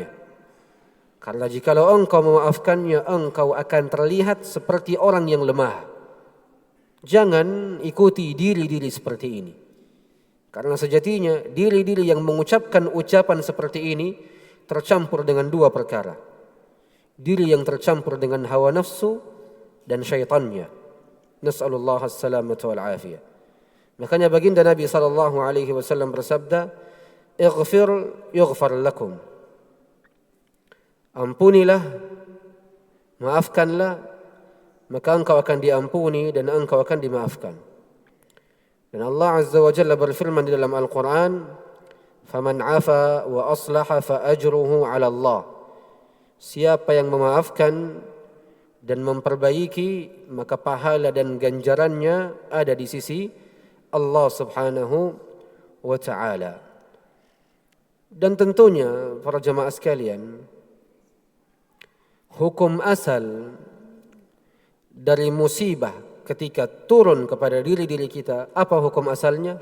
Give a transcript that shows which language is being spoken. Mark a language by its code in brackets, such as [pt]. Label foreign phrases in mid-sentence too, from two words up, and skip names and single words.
[id] Karena jikalau engkau memaafkannya, engkau akan terlihat seperti orang yang lemah. Jangan ikuti diri-diri seperti ini. Karena sejatinya diri-diri yang mengucapkan ucapan seperti ini tercampur dengan dua perkara. Diri yang tercampur dengan hawa nafsu dan syaitannya. [ar] نسأل الله السلامة والعافية. [id] Makanya baginda Nabi [ar] صلى الله عليه وسلم [id] bersabda, [ar] "اغفر يغفر لكم." [id] Ampunilah, maafkanlah, maka engkau akan diampuni dan engkau akan dimaafkan. Dan [ar] الله عز وجل [id] berfirman di dalam Al-Quran, [ar] "فمن عفا وأصلح فأجره على الله." [id] Siapa yang memaafkan dan memperbaiki, maka pahala dan ganjarannya ada di sisi [ar] الله سبحانه وتعالى. [id] Dan tentunya para jemaah sekalian, hukum asal dari musibah ketika turun kepada diri-diri kita, apa hukum asalnya?